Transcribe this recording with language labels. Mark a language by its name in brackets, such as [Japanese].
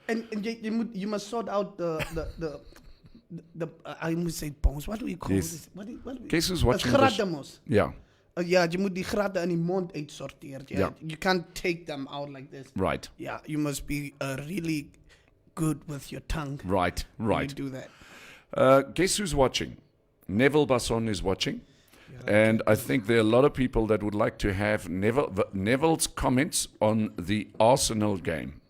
[English] And you must sort out the I must say bones. What do we call this? What do we? Guess who's watching this? Yeah. [Afrikaans] Ja, jy moet die gratte in die mond uitsorteer. [English] Yeah. You can't take them out like this. Right. Yeah, you must be really good with your tongue. Right. When you do that. Guess who's watching? Neville Basson is watching. And I think there are a lot of people that would like to have Neville's comments on the Arsenal game.